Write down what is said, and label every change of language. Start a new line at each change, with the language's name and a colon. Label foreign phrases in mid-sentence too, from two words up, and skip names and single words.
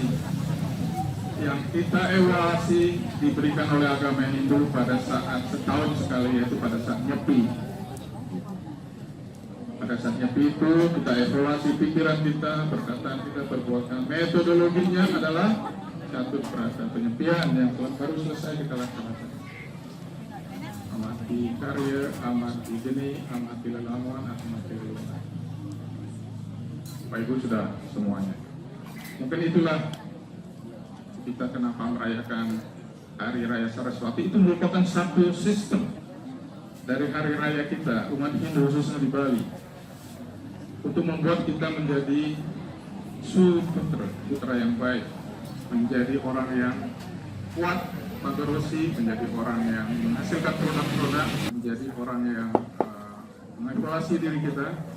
Indonesian: Yang kita evaluasi diberikan oleh agama Hindu pada saat setahun sekali, yaitu pada saat Nyepi. Pada saat Nyepi itu kita evaluasi pikiran kita, perkataan kita, perbuatan. Metodologinya adalah satu perasa penyepian yang baru selesai kita laksanakan. Amati karya, amati geni, amati lelamuan, amati lelamuan. Bapak Ibu sudah semuanya. Mungkin itulah kita kenapa merayakan Hari Raya Saraswati. Itu merupakan satu sistem dari hari raya kita, umat Hindu khususnya di Bali, untuk membuat kita menjadi putra yang baik, menjadi orang yang kuat, magerosi, menjadi orang yang menghasilkan produk-produk, menjadi orang yang mengevaluasi diri kita,